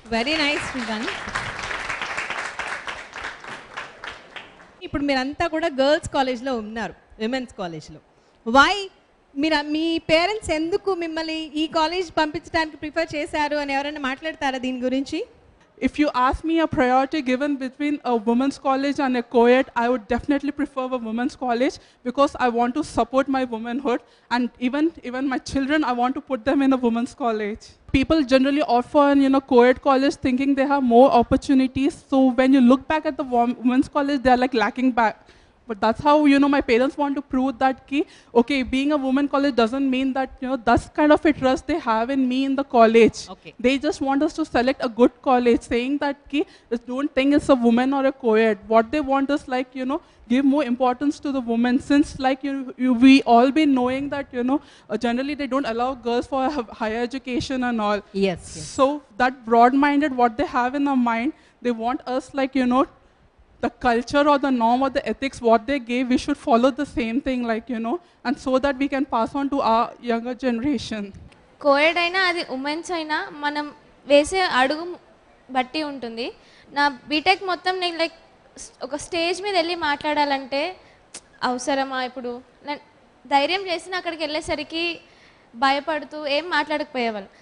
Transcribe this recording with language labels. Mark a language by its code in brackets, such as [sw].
[en] Very nice. [te] ఇప్పుడు మీరంతా కూడా గర్ల్స్ కాలేజ్లో ఉన్నారు, విమెన్స్ కాలేజ్లో. వై మీ పేరెంట్స్ ఎందుకు మిమ్మల్ని ఈ కాలేజ్ పంపించడానికి ప్రిఫర్ చేశారు అని ఎవరైనా మాట్లాడతారా దీని గురించి? [en] If you ask me a priority given between a women's college and a co-ed, I would definitely prefer a women's college because I want to support my womanhood, and even my children, I want to put them in a women's college. People generally opt for co-ed college thinking they have more opportunities. So when you look back at the women's college, they are like lacking back. But that's how, my parents want to prove that okay, being a woman college doesn't mean that, that's kind of a trust they have in me in the college. Okay. They just want us to select a good college, saying that don't think it's a woman or a co-ed. What they want is like, give more importance to the women, since like we all been knowing that, generally they don't allow girls for higher education and all. Yes. So that broad-minded, what they have in their mind, they want us like, the culture or the norm or the ethics what they gave, we should follow the same thing, like and so that we can pass on to our younger generation. [te] Co-ed అయినా అది women's అయినా మనం వేసే అడుగు బట్టి ఉంటుంది. నా BTech మొత్తం నేను లైక్ ఒక స్టేజ్ మీద వెళ్ళి మాట్లాడాలంటే అవసరమా? ఇప్పుడు నేను ధైర్యం చేసిన అక్కడికి వెళ్ళేసరికి భయపడుతూ ఏం మాట్లాడకపోయేవాళ్ళు.